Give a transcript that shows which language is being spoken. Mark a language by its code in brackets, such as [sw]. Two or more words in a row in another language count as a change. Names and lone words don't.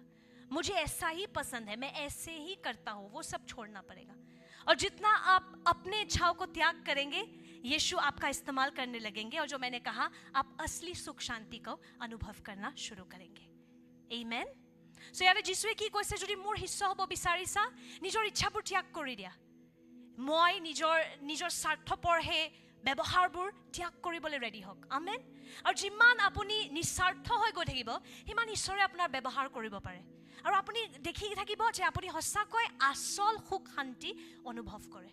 [hi] मुझे ऐसा ही पसंद है, मैं ऐसे ही करता हूँ, वो सब छोड़ना पड़ेगा। और जितना आप अपने इच्छाओं को त्याग करेंगे, यीशु आपका इस्तेमाल करने लगेंगे और जो मैंने कहा आप असली सुख शांति को अनुभव करना शुरू करेंगे। आमेन। सो यारे [as] যিশুৱে কি কৈছে, যদি মোৰ শিষ্য হ'ব বিচাৰিছা নিজৰ ইচ্ছাবোৰ ত্যাগ কৰি দিয়া। মই নিজৰ স্বাৰ্থপৰ হে ব্যৱহাৰবোৰ ত্যাগ কৰিবলৈ ৰেডি হওক। আমেন। আৰু যিমান আপুনি নিস্বাৰ্থ হৈ গৈ থাকিব সিমান ঈশ্বৰে আপোনাৰ ব্যৱহাৰ কৰিব পাৰে আৰু আপুনি দেখি থাকিব যে আপুনি সঁচাকৈ আচল সুখ শান্তি অনুভৱ কৰে।